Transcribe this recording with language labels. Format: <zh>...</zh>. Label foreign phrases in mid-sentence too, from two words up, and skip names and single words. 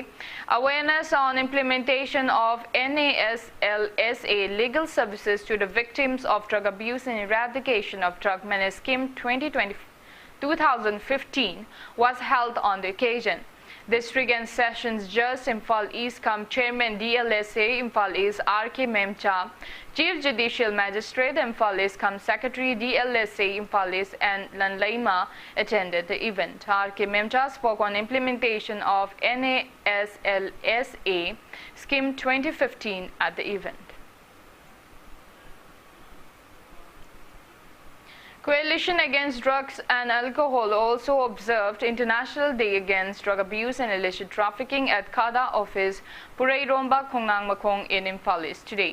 <en>Awareness on implementation of NASLSA legal services to the victims of drug abuse and eradication of drug menace scheme 2015 was held on the occasion. District and Sessions Judge Imphal East cum Chairman DLSA Imphal East R.K. Memcha, Chief Judicial Magistrate Imphal East cum Secretary DLSA Imphal East and Lanlaima attended the event. R.K. Memcha spoke on implementation of NASLSA Scheme 2015 at the event. Coalition Against Drugs and Alcohol also observed International Day Against Drug Abuse and Illicit Trafficking at Kada office Purai Romba Khongnang Makong in Imphal East today.</en>